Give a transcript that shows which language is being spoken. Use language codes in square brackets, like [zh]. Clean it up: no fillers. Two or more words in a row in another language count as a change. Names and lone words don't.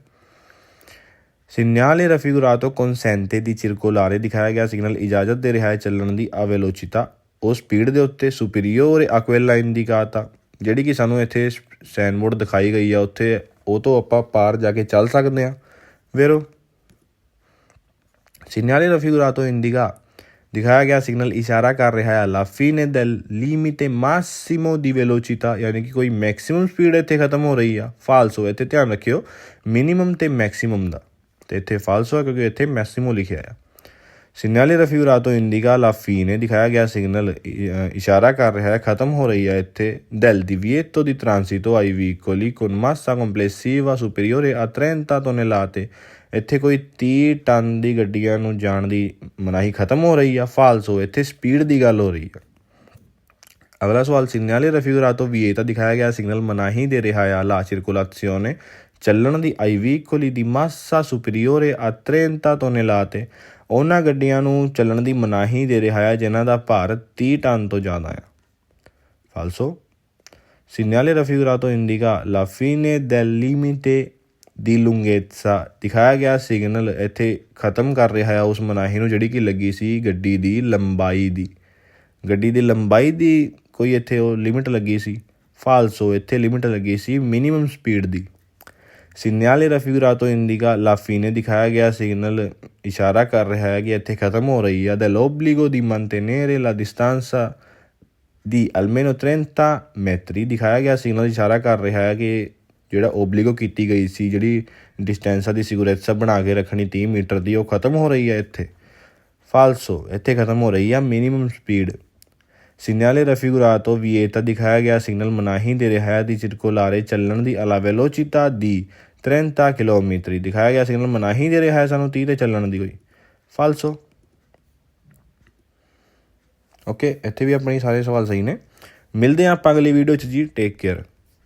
[it] segnale raffigurato consente di circolare [pa] ਦਿਖਾਇਆ ਗਿਆ ਸਿਗਨਲ ਇਜਾਜ਼ਤ ਦੇ ਰਿਹਾ ਹੈ ਚੱਲਣ ਦੀ [it] a velocità [pa] ਉਹ ਸਪੀਡ ਦੇ ਉੱਤੇ [it] superiore a quella indicata [pa] ਜਿਹੜੀ ਕਿ ਸਾਨੂੰ ਇੱਥੇ [en] sign board [pa] ਦਿਖਾਈ ਗਈ ਆ ਉੱਥੇ ਉਹ ਤੋਂ ਆਪਾਂ ਪਾਰ ਜਾ ਕੇ ਚੱਲ ਸਕਦੇ ਹਾਂ ਵੇਰੋ। [it] segnale raffigurato indica [pa] ਦਿਖਾਇਆ ਗਿਆ ਸਿਗਨਲ ਇਸ਼ਾਰਾ ਕਰ ਰਿਹਾ ਹੈ [it] alla fine del limite massimo di velocità [pa] ਯਾਨੀ ਕਿ ਕੋਈ [en] maximum speed [pa] ਇੱਥੇ ਖਤਮ ਹੋ ਰਹੀ ਆ ਫਾਲਸੋ ਇੱਥੇ ਧਿਆਨ ਰੱਖਿਓ ਮਿਨੀਮਮ ਅਤੇ ਮੈਕਸੀਮਮ ਦਾ ਅਤੇ ਇੱਥੇ ਫਾਲਸੋ ਹੈ ਕਿਉਂਕਿ ਇੱਥੇ ਮੈਕਸੀਮੋ ਲਿਖਿਆ ਆ। [it] segnale raffigurato indica alla fine [pa] ਦਿਖਾਇਆ ਗਿਆ ਸਿਗਨਲ ਇਸ਼ਾਰਾ ਕਰ ਰਿਹਾ ਹੈ ਖਤਮ ਹੋ ਰਹੀ ਹੈ ਇੱਥੇ [it] del divieto di transito ai veicoli con massa complessiva superiore a 30 tonnellate [pa] ਇੱਥੇ ਕੋਈ 30 ਟਨ ਦੀ ਗੱਡੀਆਂ ਨੂੰ ਜਾਣ ਦੀ ਮਨਾਹੀ ਖਤਮ ਹੋ ਰਹੀ ਆ ਫਾਲਸੋ ਇੱਥੇ ਸਪੀਡ ਦੀ ਗੱਲ ਹੋ ਰਹੀ ਆ। ਅਗਲਾ ਸਵਾਲ [it] segnale raffigurato vieta [pa] ਦਿਖਾਇਆ ਗਿਆ ਸਿਗਨਲ ਮਨਾਹੀ ਦੇ ਰਿਹਾ ਆ [it] la circolazione [pa] ਚੱਲਣ ਦੀ [it] ai veicoli di massa superiore a 30 tonnellate [pa] ਉਹਨਾਂ ਗੱਡੀਆਂ ਨੂੰ ਚੱਲਣ ਦੀ ਮਨਾਹੀ ਦੇ ਰਿਹਾ ਹੈ ਜਿਨ੍ਹਾਂ ਦਾ ਭਾਰ 30 ਟਨ ਤੋਂ ਜ਼ਿਆਦਾ ਆ ਫਾਲਸੋ। [it] segnale raffigurato indica la fine del limite [pa] ਦੀ lunghezza ਦਿਖਾਇਆ ਗਿਆ ਸਿਗਨਲ ਇੱਥੇ ਖਤਮ ਕਰ ਰਿਹਾ ਹੈ ਉਸ ਮਨਾਹੀ ਨੂੰ ਜਿਹੜੀ ਕਿ ਲੱਗੀ ਸੀ ਗੱਡੀ ਦੀ ਲੰਬਾਈ ਦੀ ਕੋਈ ਇੱਥੇ ਉਹ ਲਿਮਿਟ ਲੱਗੀ ਸੀ ਫਾਲਸੋ ਇੱਥੇ ਲਿਮਿਟ ਲੱਗੀ ਸੀ [en] minimum speed [pa] ਦੀ। [it] segnale raffigurato indica la fine [pa] ਦਿਖਾਇਆ ਗਿਆ ਸਿਗਨਲ ਇਸ਼ਾਰਾ ਕਰ ਰਿਹਾ ਹੈ ਕਿ ਇੱਥੇ ਖਤਮ ਹੋ ਰਹੀ ਆ [it] dell'obbligo di mantenere la distanza di almeno 30 metri [pa] ਦਿਖਾਇਆ ਗਿਆ ਸਿਗਨਲ ਇਸ਼ਾਰਾ ਕਰ ਰਿਹਾ ਹੈ ਕਿ ਜਿਹੜਾ ਓਬਲੀਗੋ ਕੀਤੀ ਗਈ ਸੀ ਜਿਹੜੀ [it] distanza di sicurezza [pa] ਬਣਾ ਕੇ ਰੱਖਣੀ 30 ਮੀਟਰ ਦੀ ਉਹ ਖਤਮ ਹੋ ਰਹੀ ਹੈ ਇੱਥੇ ਫਾਲਸੋ ਇੱਥੇ ਖਤਮ ਹੋ ਰਹੀ ਆ [en] minimum speed. [it] segnale raffigurato vieta [pa] ਦਿਖਾਇਆ ਗਿਆ ਸਿਗਨਲ ਮਨਾਹੀ ਦੇ ਰਿਹਾ ਹੈ ਦੀ circolare ਚੱਲਣ ਦੀ [it] alla velocità di 30 chilometri [pa] ਦਿਖਾਇਆ ਗਿਆ ਸਿਗਨਲ ਮਨਾਹੀ ਦੇ ਰਿਹਾ ਹੈ ਸਾਨੂੰ 30 'ਤੇ ਚੱਲਣ ਦੀ ਕੋਈ ਫਾਲਸੋ। ਓਕੇ ਇੱਥੇ ਵੀ ਆਪਣੇ ਸਾਰੇ ਸਵਾਲ ਸਹੀ ਨੇ। ਮਿਲਦੇ ਹਾਂ ਆਪਾਂ ਅਗਲੀ ਵੀਡੀਓ 'ਚ ਜੀ। [en] take care.